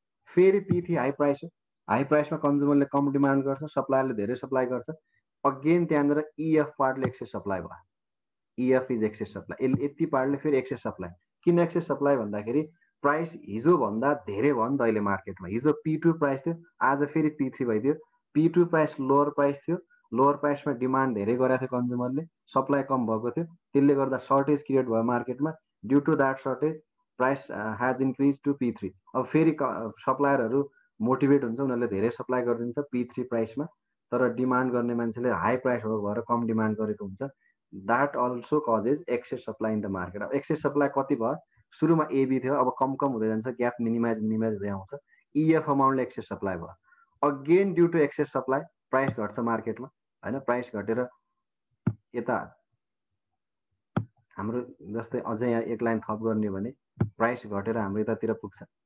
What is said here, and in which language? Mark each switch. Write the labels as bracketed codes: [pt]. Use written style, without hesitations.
[ne] फेरि P3 high price हो high प्राइसमा कन्ज्युमरले कम डिमान्ड गर्छ सप्लायरले धेरै सप्लाई गर्छ अगेन त्यहाँनिर EF पार्टले एक्सेस सप्लाई भयो [en] EF is excess supply [ne] यति पार्टले फेरि एक्सेस सप्लाई किन एक्सेस सप्लाई भन्दाखेरि प्राइस हिजो भन्दा धेरै भयो नि त अहिले मार्केटमा हिजो P2 प्राइस थियो आज फेरि P3 भइदियो P2 प्राइस लोअर प्राइस थियो लोअर प्राइसमा डिमान्ड धेरै गरेको थियो कन्ज्युमरले सप्लाई कम भएको थियो त्यसले गर्दा सर्टेज क्रिएट भयो मार्केटमा [en] due to that shortage price has increase to P3 [ne] अब फेरि सप्लायरहरू मोटिभेट हुन्छ उनीहरूले धेरै सप्लाई गरिदिन्छ P3 प्राइसमा तर डिमान्ड गर्ने मान्छेले हाई प्राइस भएको भएर कम डिमान्ड गरेको हुन्छ [en] that also causes excess supply in the market. [ne] अब excess supply कति भयो, सुरुमा AB थियो, अब कम कम हुँदै जान्छ, ग्याप मिनिमाइज हुँदै आउँछ, EF अमाउन्टले excess supply भयो. Again due to excess supply price घट्छ मार्केटमा हैन, प्राइस घटेर यता हाम्रो जस्तै अझै यहाँ एक लाइन थप गर्ने भने प्राइस घटेर हाम्रो यतातिर पुग्छ